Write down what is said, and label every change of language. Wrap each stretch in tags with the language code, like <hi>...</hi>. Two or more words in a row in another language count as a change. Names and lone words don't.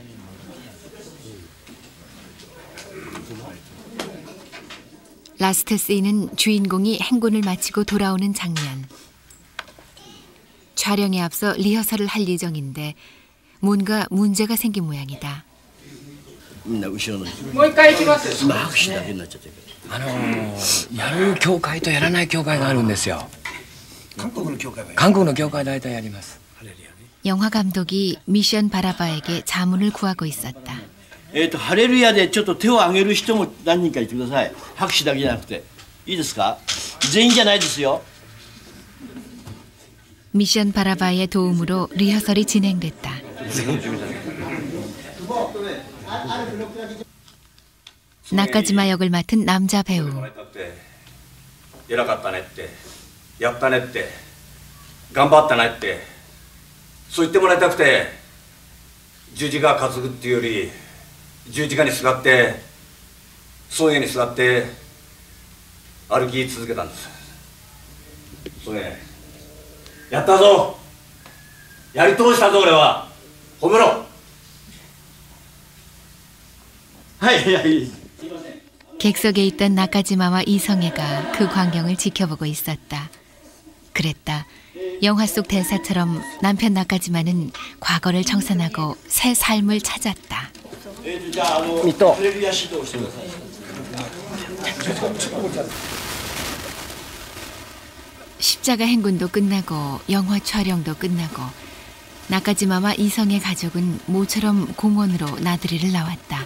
<ko>라스트 씬은 주인공이 행군을 마치고 돌아오는 장면. 촬영에 앞서 리허설을 할 예정인데 뭔가 문제가 생긴 모양이다.</ko> <ja>みんな後ろの人。もう一回行きます。今拍手だけになっちゃってる。やる教会とやらない教会があるんですよ。韓国の教会は。韓国の教会大体やります。</ja> <ko>영화 감독이 미션 바라바에게 자문을 구하고 있었다.</ko> <ja>ハレルヤでちょっと手を挙げる人も何人かいてください。拍手だけじゃなくて。いいですか？全員じゃないですよ。</ja> <ko>미션 바라바의 도움으로 리허설이 진행됐다. 나카지마 역을 맡은 남자 배우.</ko> <ja>偉かったねって、やったねって、頑張ったねって、そう言ってもらいたくて、十字架担ぐっていうより、十字架にすがって、尊厳にすがって歩き続けたんです。それ、やったぞ。やり通したぞ俺は。褒めろ。はいはい。</ja> <ko>객석에 있던 나카지마와 이성애가 그 광경을 지켜보고 있었다. 그랬다. 영화 속 대사처럼 남편 나카지마는 과거를 청산하고 새 삶을 찾았다. 미또. 십자가 행군도 끝나고 영화 촬영도 끝나고 나카지마와 이성애 가족은 모처럼 공원으로 나들이를 나왔다.</ko>